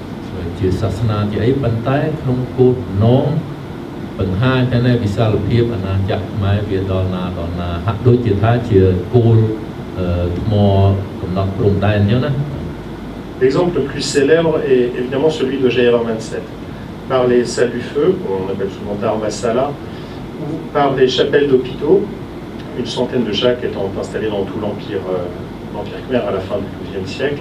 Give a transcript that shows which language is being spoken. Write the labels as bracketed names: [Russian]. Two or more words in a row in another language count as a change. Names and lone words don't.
[Khmer] ជាសាសនាជាអីប៉ុន្តែក្នុងគោលបំណងបង្ហាញតែនៅវិសាលភាពអាណាចក្រខ្មែរវាដល់ណាហាក់ដូចជាថាជាគោលថ្មកំណត់ព្រំដែនអញ្ចឹងណា [French] L'exemple le plus célèbre est évidemment celui de Jayavar 27, par les salles du feu, qu'on appelle souvent Dharmasala, ou par les chapelles d'hôpitaux, une centaine de chaque étant installées dans tout l'empire khmer à la fin du XIIe siècle.